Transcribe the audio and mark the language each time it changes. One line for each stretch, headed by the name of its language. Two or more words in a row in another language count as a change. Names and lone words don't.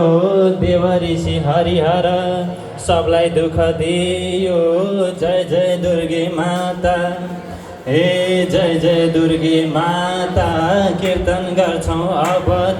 Nepali: देव ऋषि हरिहर सबलाई दुःख दियो। जय जय दुर्गे माता, हे जय जय दुर्गे माता, कीर्तन गर्छौँ अब त।